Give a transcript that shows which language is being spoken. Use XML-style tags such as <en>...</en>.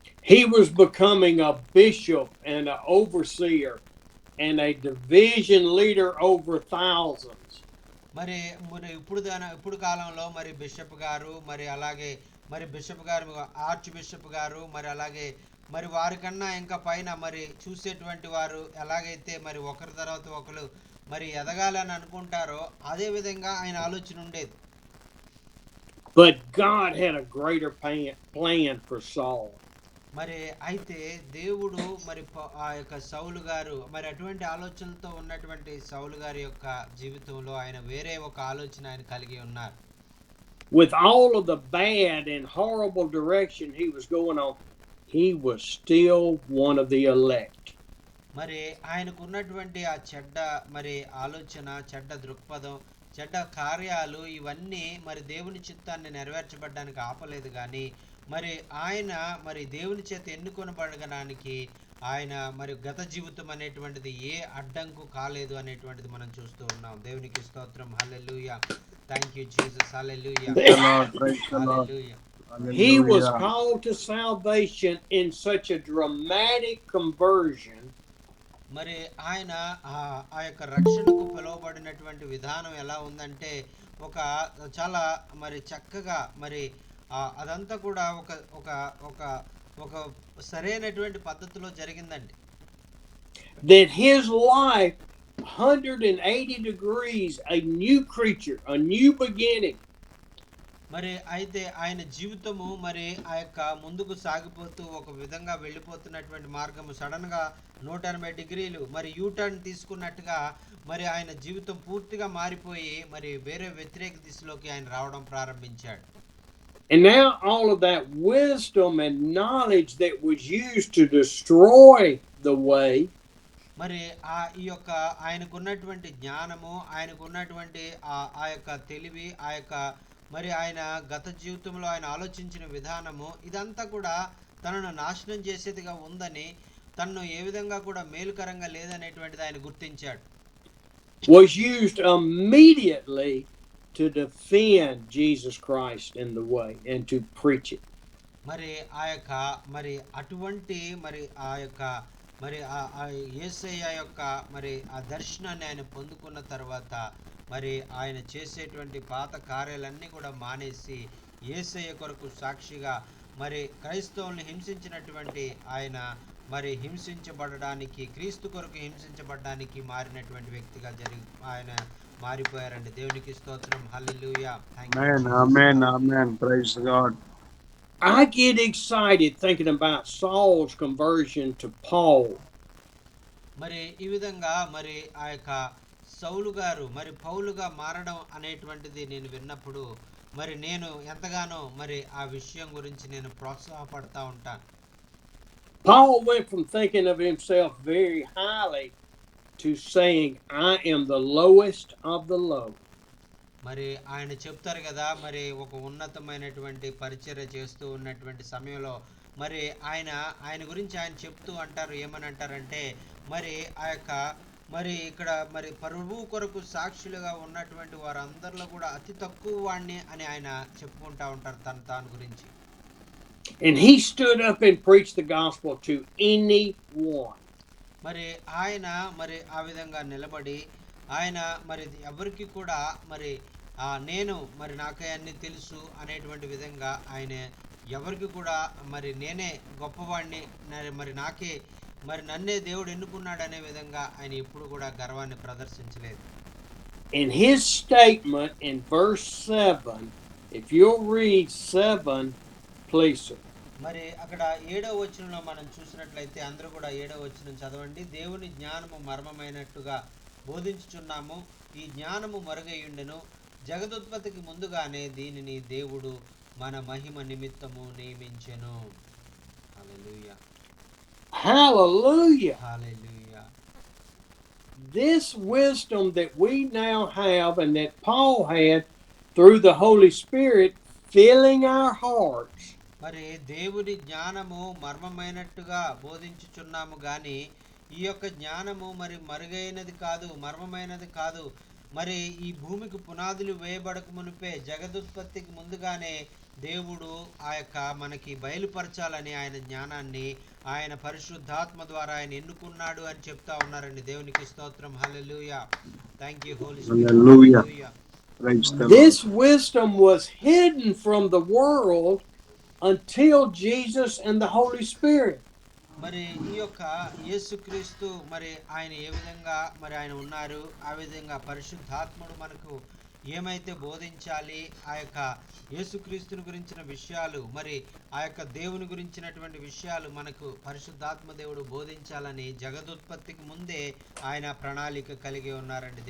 <en>He was becoming a bishop and an overseer and a division leader over thousands.</en> <te>మరి ఇప్పుడు కాలంలో మరి bishop గారు మరి అలాగే మరి బిషప్ గారు ఆర్చ్ బిషప్ గారు మరి అలాగే మరి వారికన్నా ఇంకా పైన మరి చూసేటువంటి వారు ఎలాగైతే మరి ఒకరి తర్వాత ఒకరు మరి ఎదగాలని అనుకుంటారో అదే విధంగా ఆయన ఆలోచన ఉండేది.</te> <en>But God had a greater plan for Saul.</en> <te>మరి అయితే దేవుడు మరి ఆ యొక్క సౌలు గారు మరి అటువంటి ఆలోచనలతో ఉన్నటువంటి సౌలు గారి యొక్క జీవితంలో ఆయన వేరే ఒక ఆలోచన ఆయన కలిగి ఉన్నారు.</te> <en>With all of the bad and horrible direction he was going on, he was still one of the elect.</en> <te>మరి ఆయనకు ఉన్నటువంటి ఆ చెడ్డ మరి ఆలోచన, చెడ్డ దృక్పథం, చెడ్డ కార్యాలు ఇవన్నీ మరి దేవుని చిత్తాన్ని నెరవేర్చబడడానికి ఆపలేదు. కానీ మరి ఆయన మరి దేవుని చేత ఎన్నుకొనబడడానికి ఆయన మరి గత జీవితం అనేటువంటిది ఏ అడ్డంకు కాలేదు అనేటువంటిది మనం చూస్తూ ఉన్నాం. దేవునికి స్తోత్రం. హల్లెలూయా.</te> <en>Thank you Jesus.</en> <te>Hallelujah. Hallelujah.</te> <en>He was called to salvation in such a dramatic conversion.</en> <te>మరి ఆయన ఆ యొక్క రక్షణకు పిలువబడినటువంటి విధానం ఎలా ఉందంటే ఒక చాలా మరి చక్కగా మరి అదంతా కూడా ఒక ఒక ఒక ఒక సరైనటువంటి పద్ధతిలో జరిగిందండి.</te> <en>That his life 180 degrees, a new creature, a new beginning.</en> <te>మరి అయితే ఆయన జీవితము మరి ఆ యొక్క ముందుకు సాగిపోతూ ఒక విధంగా వెళ్ళిపోతున్నటువంటి మార్గము సడన్ గా 180 డిగ్రీలు మరి యూటర్న్ తీసుకున్నట్టుగా మరి ఆయన జీవితం పూర్తిగా మారిపోయి మరి వేరే వ్యతిరేక దిశలోకి ఆయన రావడం ప్రారంభించాడు.</te> <en>And now all of that wisdom and knowledge that was used to destroy the way</en> <te>మరి ఈ యొక్క ఆయనకున్నటువంటి జ్ఞానము, ఆయనకున్నటువంటి ఆ యొక్క తెలివి, ఆ యొక్క మరి ఆయన గత జీవితంలో ఆయన ఆలోచించిన విధానము ఇదంతా కూడా తనను నాశనం చేసేదిగా ఉందని, తనను ఏ విధంగా కూడా మేలుకరంగా లేదనేటువంటిది ఆయన గుర్తించాడు.</te> <en>was used immediately to defend Jesus Christ in the way and to preach it.</en> <te>మరి ఆ యొక్క మరి అటువంటి మరి ఆ యొక్క మరి ఆ యేసయ్య యొక్క మరి ఆ దర్శనాన్ని ఆయన పొందుకున్న తర్వాత మరి ఆయన చేసేటువంటి పాత కార్యాలన్నీ కూడా మానేసి యేసయ్య కొరకు సాక్షిగా మరి క్రైస్తవుల్ని హింసించినటువంటి ఆయన మరి హింసించబడడానికి, క్రీస్తు కొరకు హింసించబడడానికి మారినటువంటి వ్యక్తిగా ఆయన మారిపోయారండి. దేవునికి స్తోత్రం. హల్లెలూయా.</te> <en>Amen. Amen. Praise God. I get excited thinking about Saul's conversion to Paul.</en> <te>మరి ఈ విధంగా మరి ఆ యొక్క సౌలు గారు మరి పౌలుగా మారడం అనేటువంటిది నేను విన్నప్పుడు మరి నేను ఎంతగానో మరి ఆ విషయం గురించి నేను ప్రోత్సాహపడతా ఉంటాను.</te> <en>Paul went from thinking of himself very highly to saying, I am the lowest of the low.</en> <te>మరి ఆయన చెప్తారు కదా, మరి ఒక ఉన్నతమైనటువంటి పరిచర్య చేస్తూ ఉన్నటువంటి సమయంలో మరి ఆయన గురించి ఆయన చెప్తూ అంటారు, ఏమని అంటారంటే మరి ఆ యొక్క మరి ఇక్కడ మరి ప్రభువు కొరకు సాక్షులుగా ఉన్నటువంటి వారందరిలో కూడా అతి తక్కువ వాడిని అని ఆయన చెప్పుకుంటా ఉంటారు తాను గురించి.</te> <en>And he stood up and preached the gospel to anyone.</en> <te>మరి ఆయన మరి ఆ విధంగా నిలబడి ఆయన మరి ఎవరికి కూడా మరి నేను మరి నాకే అన్ని తెలుసు అనేటువంటి విధంగా ఆయన ఎవరికి కూడా మరి నేనే గొప్పవాడిని, మరి నాకే మరి నన్నే దేవుడు ఎన్నుకున్నాడు అనే విధంగా ఆయన ఎప్పుడు కూడా గర్వాన్ని ప్రదర్శించలేదు.</te> <en>In his statement in verse 7, if you'll read 7, please.</en> <te>మరి అక్కడ 7వ వచనంలో మనం చూసినట్లయితే అందరూ కూడా 7వ వచనం చదవండి. దేవుని జ్ఞానము మర్మమైనట్టుగా బోధించుచున్నాము, ఈ జ్ఞానము మరుగైయుండెను, జగదుత్పత్తికి ముందుగానే దీనిని దేవుడు మన మహిమ నిమిత్తము నియమించెను. హల్లెలూయా.</te> <en>Hallelujah.</en> <te>Hallelujah.</te> <en>This wisdom that we now have and that Paul had through the Holy Spirit filling our hearts.</en> <te>మరి దేవుని జ్ఞానము మర్మమైనట్టుగా బోధించుచున్నాము గాని ఈ యొక్క జ్ఞానము మరి మరుగైనది కాదు, మర్మమైనది కాదు. మరి ఈ భూమికి పునాదులు వేయబడక మునిపే, జగదుత్పత్తికి ముందుగానే దేవుడు ఆ యొక్క మనకి బయలుపరచాలని ఆయన జ్ఞానాన్ని ఆయన పరిశుద్ధాత్మ ద్వారా ఆయన ఎన్నుకున్నాడు అని చెప్తా ఉన్నారండి. దేవునికి స్తోత్రం. హల్లెలూయా.</te> <en>Thank you holy spirit.</en> <te>Hallelujah.</te> <en>This wisdom was hidden from the world until Jesus and the Holy Spirit.</en> <te>మరి ఈ యొక్క యేసుక్రీస్తు మరి ఆయన ఏ విధంగా మరి ఆయన ఉన్నారు, ఆ విధంగా పరిశుద్ధాత్ముడు మనకు ఏమైతే బోధించాలి, ఆ యొక్క యేసుక్రీస్తుని గురించిన విషయాలు మరి ఆ యొక్క దేవుని గురించినటువంటి విషయాలు మనకు పరిశుద్ధాత్మ దేవుడు బోధించాలని జగదుత్పత్తికి ముందే ఆయన ప్రణాళిక కలిగి ఉన్నారండి.</te>